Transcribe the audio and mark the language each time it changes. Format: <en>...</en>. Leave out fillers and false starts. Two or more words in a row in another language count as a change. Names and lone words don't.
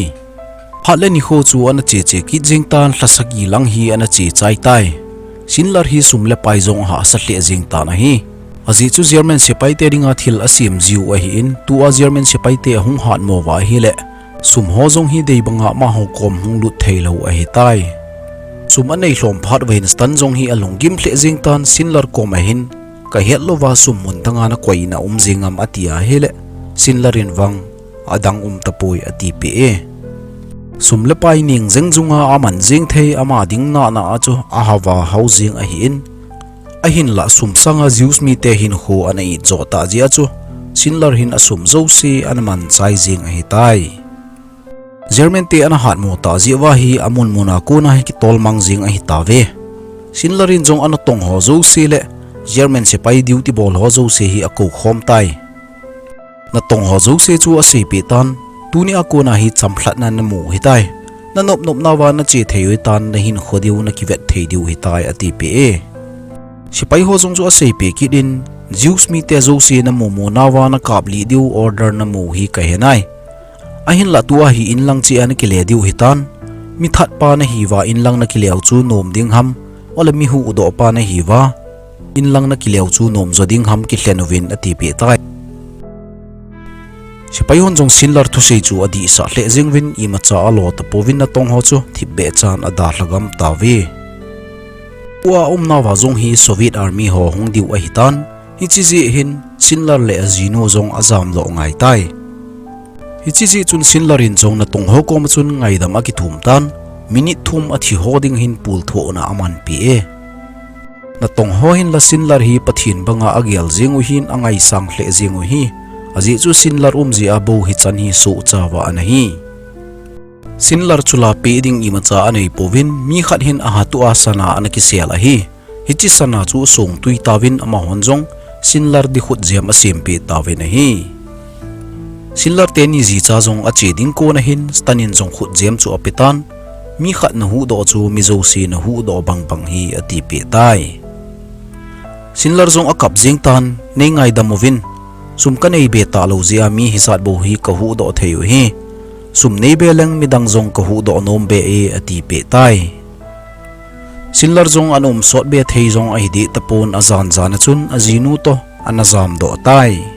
<tcz>phat le ni kho chu an che ki jing tan hlasaki lang hi an che chai tai sinlar hi sumle pai jong ha sa hle jing ta na hi azi chu German sipai te ringa thil asim jiu a hi in tu a German sipai te hung hat mo wa hi le sum ho jong hi dei banga ma ho kom hung lut theilo a hi tai sum anei hlom phat vein stan jong hi along gim hle jing tan sinlar kom a hin ka het lo wa sum mun tanga na koi na jingam atia hi le sinlarin wang adang tapoi ati pe sum le pai ning jeng junga aman jing thei ama ding na chu a hawa housing a hi in a hin la sum sanga Jews mi te hin ho anei jota ji chu sinlar hin asum zo si an man chai jing a hi tai Jermente ana hat mo ta ziwa hi amun muna ko na hi kitol mangjing a hitawe sinlarin jong ana tong ho zo sile German se pai duty bol ho zo se hi ako khom tai na tong ho zo se chu a se pi tan tuni ako na hi champlat na namu hitai na nop nawa na che thei tan na hin khodiu na kivet thei diu hitai ati pe e sipai ho jong chu a se pe kidin Zeus mi te zo se na mu nawa na kapli diu order na mu hi ka henai ahin la tua hi in lang chi an kile diu hitan mi that pa na hi wa in lang na kileu chu nom ding ham wala mi hu do pa na hi wa in lang na kileu chu nom zo ding ham ki hlenovin ati pe tai sipai hon jong sinlar thu sei chu adi sa hle jingwin i ma cha alo ta povin na tong ho chu thibbe chan ada hlagam tawi wa na wa jong hi Soviet army ho hong diu a hitan hi chi ji hin sinlar le azino jong azam lo ngai tai hi chi ji chun sinlarin jong na tong ho kom chun ngai dam a ki thum tan minute thum a thi hoding hin pul tho na aman pi e na tong ho hin la sinlar hi pathin banga agial jingu hin angai sang hle jingu hi aji chu sinlar ji abo hi chan hi so chawa anahi sinlar chula pe ding i ma cha anei povin mi khat hin a hatu asana anaki sel a hi hichi sana chu song tui tawin ama honjong sinlar di khut jam a sempe tawin a hi sinlar te ni ji cha jong a che ding ko na hin stanin jong khut jam chu apitan mi khat na hu do chu mi zo si na hu do bang bang hi ati pe tai sinlar jong akap jing tan nei ngai damovin sum ka nei be ta lo zia mi hisat bo hi ka hu do theu hi sum nei be lang midang jong ka hu do nom be e ati pe tai sinlar jong anom sot be thei jong a hidi tapon azan zana chun azinu to anazam do tai</tcz>